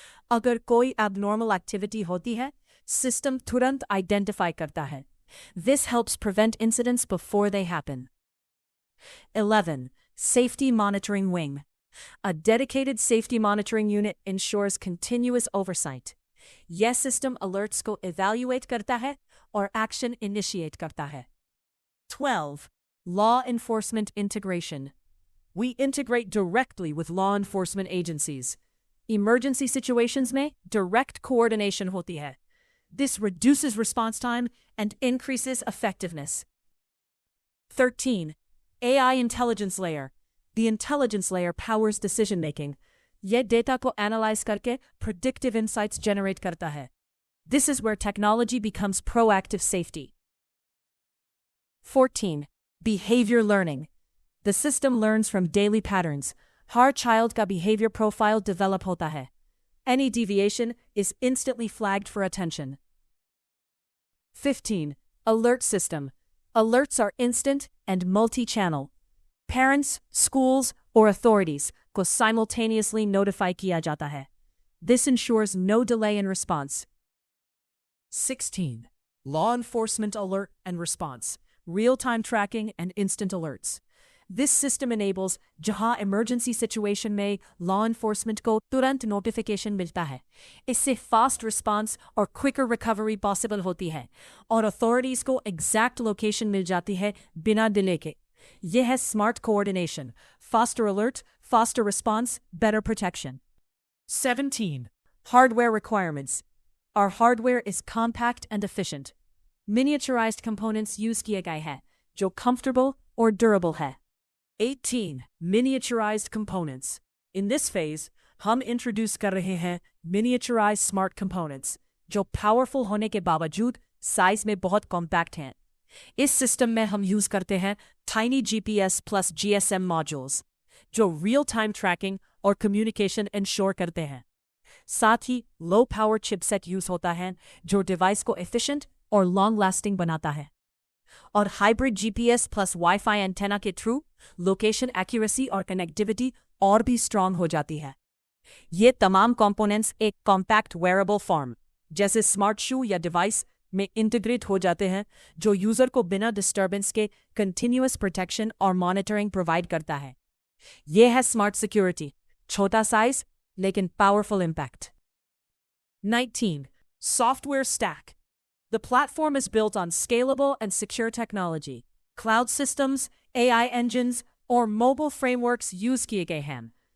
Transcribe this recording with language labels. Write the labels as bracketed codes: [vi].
[hi] अगर कोई abnormal activity होती है, system तुरंत identify करता है. [en] This helps prevent incidents before they happen. 11. Safety Monitoring Wing. A dedicated safety monitoring unit ensures continuous oversight. [hi] यह सिस्टम अलर्ट्स को इवैल्यूएट करता है और एक्शन इनिशिएट करता है। [en] 12. Law enforcement integration. We integrate directly with law enforcement agencies. [hi] Emergency situations में direct coordination होती है. [en] This reduces response time and increases effectiveness. 13. AI intelligence layer. The intelligence layer powers decision making. [hi] यह data को analyse करके predictive insights generate करता है. [en] This is where technology becomes proactive safety. 14. Behavior learning. The system learns from daily patterns. [hi] हर child का behavior profile develop होता है. [en] Any deviation is instantly flagged for attention. 15. Alert system. Alerts are instant and multi-channel. [hi] Parents, schools, or authorities को simultaneously notify किया जाता है. [en] This ensures no delay in response. 16. Law enforcement alert and response. Real-time tracking and instant alerts. This system enables [hi] जहां emergency situation में law enforcement को तुरंत notification मिलता है. इससे fast response और quicker recovery possible होती है और authorities को exact location मिल जाती है बिना delay के. यह है [en] smart coordination, faster alert, faster response, better protection. [hi] 17. [en] Hardware requirements. Our hardware is compact and efficient. [hi] Miniaturized components use किए गए हैं जो comfortable or durable है. [en] 18. Miniaturized components. In this phase, [hi] हम introduce कर रहे हैं miniaturized smart components जो powerful होने के बावजूद size में बहुत compact हैं. इस सिस्टम में हम यूज करते हैं Tiny GPS plus GSM modules जो real-time tracking और communication ensure करते हैं. साथ ही low power chipset यूज होता है जो डिवाइस को efficient और long lasting बनाता है. और hybrid GPS plus Wi-Fi antenna के थ्रू location accuracy और connectivity और भी strong हो जाती है. ये तमाम components एक compact wearable form जैसे smart shoe या device में integrate हो जाते हैं जो यूजर को बिना disturbance के continuous protection और monitoring provide करता है. ये है [en] smart security, [hi] छोटा size लेकिन powerful impact. 19. [en] Software stack. The platform is built on scalable and secure technology. [hi] Cloud systems, AI engines, or mobile frameworks use किए गए हैं.